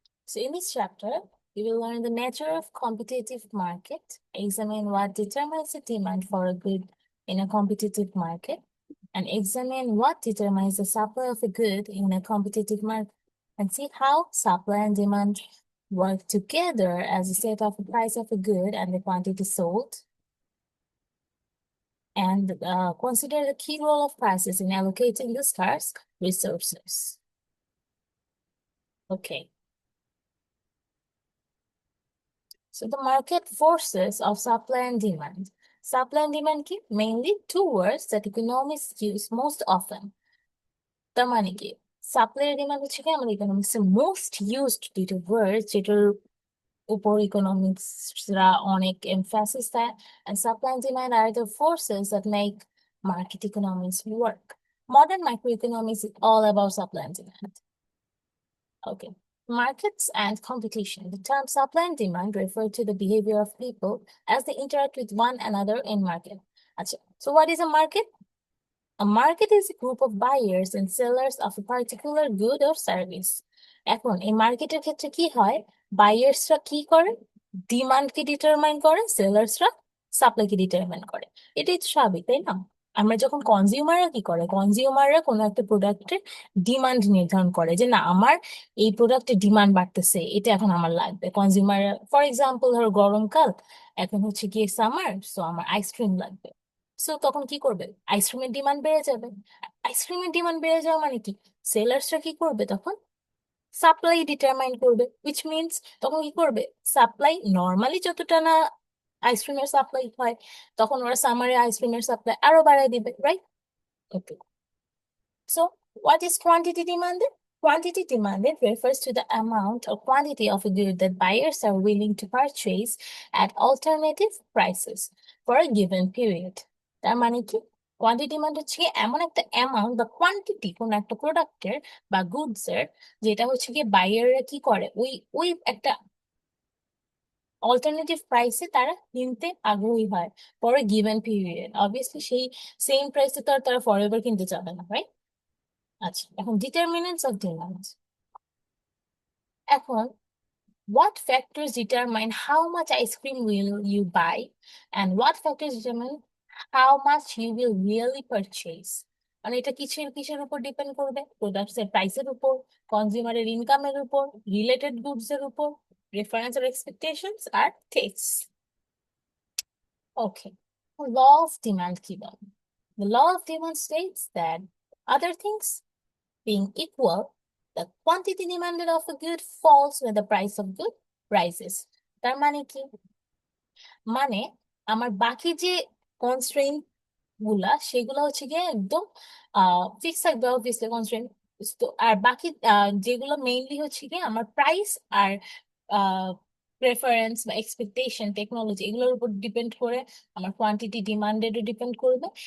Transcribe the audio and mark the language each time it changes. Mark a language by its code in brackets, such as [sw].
[en] So in this chapter we will learn the nature of competitive market, examine what determines the demand for a good in a competitive market, and examine what determines the supply of a good in a competitive market, and see how supply and demand work together as a set of the price of a good and the quantity sold, and consider the key role of prices in allocating the scarce resources. Okay, so the market forces of supply and demand. Supply and demand কি mainly two words that economists use most often. [bn] তার মানে কি supply আর demand হচ্ছে কি আমাদের economics এর most used দুটো word যেটার উপর ইকোনমিক্সরা অনেক এমফাসিস দেয়, [en] and supply and demand are the forces that make market economics work. Modern microeconomics is all about supply and demand. Okay. Markets and competition. The term supply and demand refer to the behavior of people as they interact with one another in market. Achha. So what is a market? A market is a group of buyers and sellers of a particular good or service. [bn] এখন এই মার্কেটের ক্ষেত্রে কি হয়, বায়ার্সরা কি করে, ডিমান্ডকে determine করে, সেলার্সরা সাপ্লাইকে determine করে। এটাই তো স্বাভাবিক, তাই না? আমরা যখন কনজিউমাররা কি করে, কনজিউমাররা কোনো একটা প্রোডাক্টের ডিমান্ড নির্ধারণ করে যে না আমার এই প্রোডাক্টের ডিমান্ড বাড়তেছে, এটা এখন আমার লাগবে। কনজিউমার ফর এক্সাম্পল ধরো গরমকাল, এখন হচ্ছে গিয়ে সামার, সো আমার আইসক্রিম লাগবে। সো তখন কি করবে, আইসক্রিমের ডিমান্ড বেড়ে যাবে। আইসক্রিমের ডিমান্ড বেড়ে যাওয়া মানে কি, সেলার্সরা কি করবে তখন, সাপ্লাই ডিটারমাইন করবে, [en] which means [bn] তখন কি করবে, সাপ্লাই নর্মালি যতটা না আইসক্রিমের সাপ্লাই হয়, তখন ওরা সামারে আইসক্রিমের সাপ্লাই আরো বাড়ায় দিবে, right? [en] Okay, so what is quantity demanded? Quantity demanded refers to the amount or quantity of a good that buyers are willing to purchase at alternative prices for a given period. [bn] তার মানে কি, quantity demand হচ্ছে কি এমন একটা amount বা quantity কোন একটা প্রোডাক্টের বা গুডস এর, যেটা হচ্ছে কি বায়াররা কি করে ওই ওই একটা অল্টারনেটিভ প্রাইসে তারা কিনতে আগ্রহী হয় [en] For a given period. [bn] Obviously সেই সেম প্রাইসে তো আর তারা ফর এভার কিনতে যাবে না, রাইট? আচ্ছা, এখন ডিটারমিনেন্টস অফ ডিমান্ড। [en] এখন what factors determine how much ice cream will you buy, and what factors determine how much you will really purchase? [bn] মানে এটা কিসের কিসের উপর ডিপেন্ড করবে, প্রোডাক্টস এর প্রাইসের উপর, কনজিউমারের ইনকামের উপর, রিলেটেড গুডস এর উপর, preference আর expectations আর test. Okay, law of demand কি বলে? [en] The law of demand states that other things being equal, the quantity demanded of a good falls when the price of good rises. [bn] তার মানে কি, মানে আমার বাকি যে constrain গুলা সেগুলো হচ্ছে গিয়ে একদম ফিক্স থাকবে অবভিয়াসলি কনস্ট্রেইন। তো আর বাকি যেগুলো মেইনলি হচ্ছে গিয়ে আমার প্রাইস আর প্রেফারেন্স বা এক্সপেকটেশন টেকনোলজি এগুলোর উপর ডিপেন্ড করে, আমার কোয়ান্টিটি ডিমান্ডেডও ডিপেন্ড করবে।